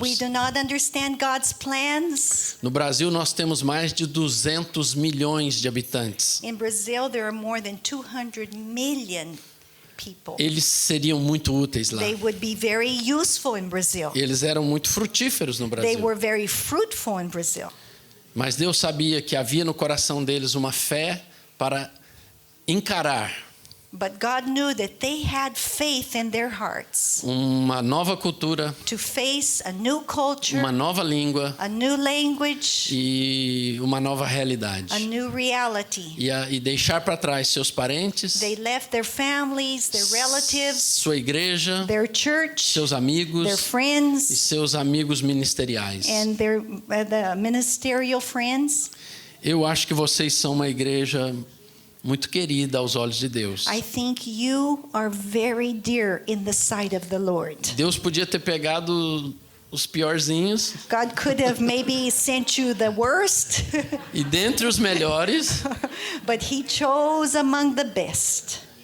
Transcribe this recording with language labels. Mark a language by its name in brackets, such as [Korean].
[English] We do not understand God's plans. [Portuguese] No Brasil nós temos mais de 200 milhões de habitantes. [English] In Brazil, there are more than 200 million people. [Portuguese] Eles seriam muito úteis lá. [English] They would be very useful in Brazil. [Portuguese] Eles eram muito frutíferos no [English] They [Portuguese] Brasil. [English] were very fruitful in Brazil. [Portuguese] Mas Deus sabia que havia no coração deles uma fé para encarar [English] But God knew that they had faith in their hearts [Portuguese] uma nova cultura, [English] to face a new culture, [Portuguese] uma nova língua [English] a new language, [Portuguese] e uma nova realidade. [English] a new reality. [Portuguese] E deixar para trás seus parentes, [English] They left their families, their relatives, [Portuguese] sua igreja, [English] their church, [Portuguese] seus amigos [English] their friends, [Portuguese] seus amigos ministeriais. [English] and their the ministerial friends. [Portuguese] Eu acho que vocês são uma igreja muito querida aos olhos de Deus. [English] I think you are very dear in the sight of the Lord. [Portuguese] Deus podia ter pegado os piorzinhos [English] God could have maybe sent you the worst, [Portuguese] e dentre os melhores [English] but He chose among the best.